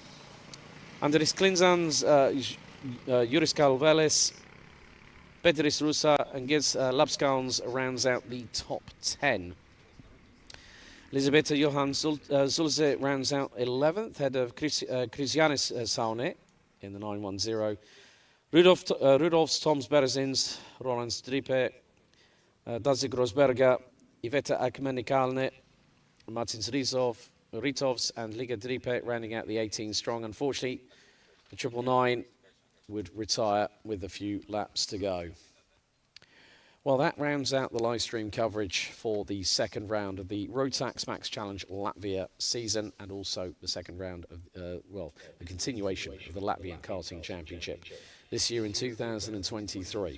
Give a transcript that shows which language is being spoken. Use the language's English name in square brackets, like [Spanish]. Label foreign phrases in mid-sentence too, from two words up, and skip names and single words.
[English] Andris Klinzans, Juris Kalveles, Petris Rusa and Giz Lapskans rounds out the top 10. Elisabetta Johan Zulze rounds out 11th, ahead of Christianis Saune in the 910. Rudolfs Toms Berzins, Roland Stripe, Dazik Rosberga, Iveta Akmenikalne, Martins Ritovs and Liga Dripe rounding out the 18 strong. Unfortunately, the 999 would retire with a few laps to go. Well, that rounds out the live stream coverage for the second round of the Rotax Max Challenge Latvia season, and also the second round of, the continuation of the Latvian Karting Championship this year in 2023.